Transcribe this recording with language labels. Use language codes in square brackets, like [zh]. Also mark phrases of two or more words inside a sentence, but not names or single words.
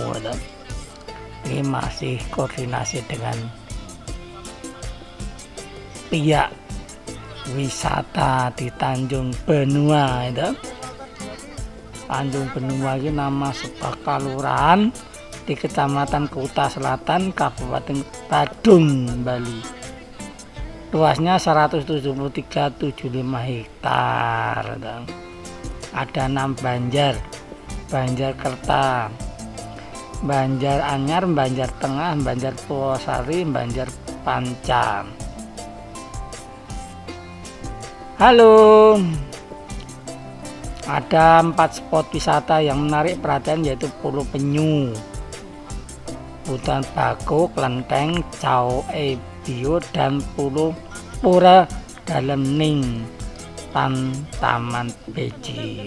[id] Ini masih koordinasi dengan pihak wisata di Tanjung Benua itu. Tanjung Benua ini nama sebuah kelurahan di Kecamatan Kuta Selatan, Kabupaten Badung, Bali. Luasnya 173,75 hektar. Ada 6 banjar: Banjar Kerta, Banjar Anyar, Banjar Tengah, Banjar Puwasari, Banjar Panca. Halo, ada 4 spot wisata yang menarik perhatian, yaitu Pulau Penyu, Hutan Bakau, Klenteng, Chao Bio, dan Pulau Pura Dalam Ning, Taman Beji.